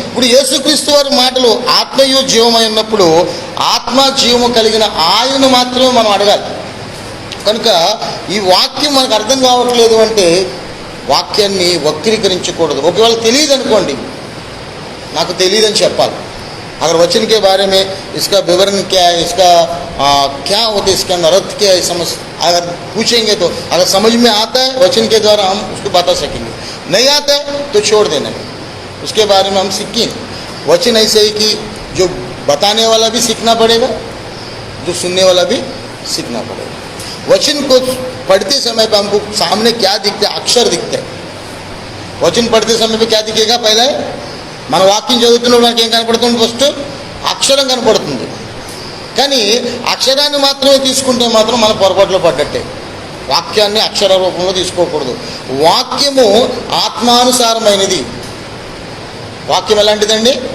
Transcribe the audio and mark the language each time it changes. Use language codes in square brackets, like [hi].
[te] ఇప్పుడు యేసుక్రీస్తు వారి మాటలు ఆత్మయు జీవమై ఉన్నప్పుడు ఆత్మ జీవము కలిగిన ఆయనను మాత్రమే మనం అడగాలి. కనుక ఈ వాక్యం మనకు అర్థం కావట్లేదు అంటే వాక్యాన్ని వక్రీకరించకూడదు. ఒకవేళ తెలియదు అనుకోండి, నాకు తెలియదని చెప్పాలి. [hi] अगर वचन के बारे में इसका विवरण क्या है, इसका क्या होता है, इसके अंदर अर्थ क्या है, समझ अगर पूछेंगे तो अगर समझ में आता है वचन के द्वारा हम उसको बता सकेंगे, नहीं आता है तो छोड़ देना है, उसके बारे में हम सीखें। वचन ऐसे ही कि जो बताने वाला भी सीखना पड़ेगा, जो सुनने वाला भी सीखना पड़ेगा। वचन को पढ़ते समय पर हमको सामने क्या दिखता है? अक्षर दिखता है। वचन पढ़ते समय पर क्या दिखेगा? पहले [te] మన వాక్యం చదువుతున్నప్పుడు మనకి ఏం కనపడుతుంది? ఫస్ట్ అక్షరం కనపడుతుంది. కానీ అక్షరాన్ని మాత్రమే తీసుకుంటే మాత్రం మన పొరపాట్లో పడ్డట్టే. వాక్యాన్ని అక్షర రూపంలో తీసుకోకూడదు. వాక్యము ఆత్మానుసారమైనది. వాక్యం ఎలాంటిదండి?